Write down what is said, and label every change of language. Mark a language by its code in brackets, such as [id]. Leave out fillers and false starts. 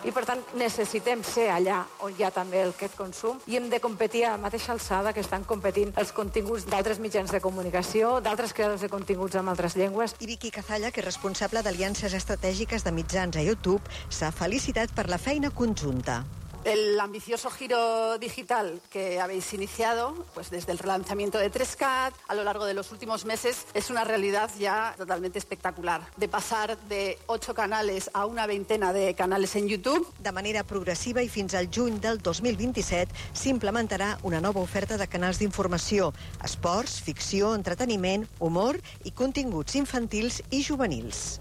[ca] I, per tant, necessitem ser allà on hi ha també aquest consum i hem de competir a la mateixa alçada que estan competint els continguts d'altres mitjans de comunicació, d'altres creadors de continguts amb altres llengües. I Vicky Cazalla, que és responsable d'Aliances Estratègiques de Mitjans a YouTube, s'ha felicitat per la feina conjunta. [es] El ambicioso giro digital que habéis iniciado, pues desde el relanzamiento de 3CAT a lo largo de los últimos meses, es una realidad ya totalmente espectacular. De pasar de 8 canales a una veintena de canales en YouTube. [ca] De manera progressiva i fins al juny del 2027 s'implementarà una nova oferta de canals d'informació, esports, ficció, entreteniment, humor i continguts infantils i juvenils.